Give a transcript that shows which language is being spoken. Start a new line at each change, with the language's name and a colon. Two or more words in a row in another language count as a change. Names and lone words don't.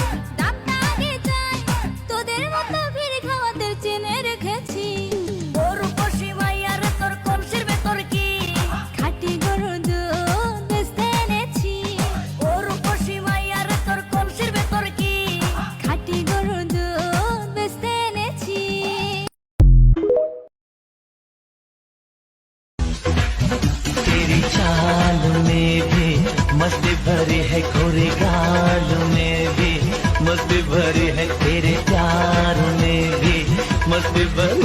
Bangla: দামটা আগে চাই, তোদের মতো ভিড় খাওয়াতে চেনে রেখেছি। ও রূপসী মাইয়া রে তোর কলসির ভেতর কি খাঁটি গরুর দুধ বেচতে এনেছি। ও রূপসী মাইয়া রে তোর কলসির ভেতর কি খাঁটি গরুর দুধ বেচতে এনেছি।
Hindi: तेरी चाल में भी मस्ती भरी है, गोरे गाल में भी मस्ती भरी है, तेरे प्यार में भी मस्ती भरी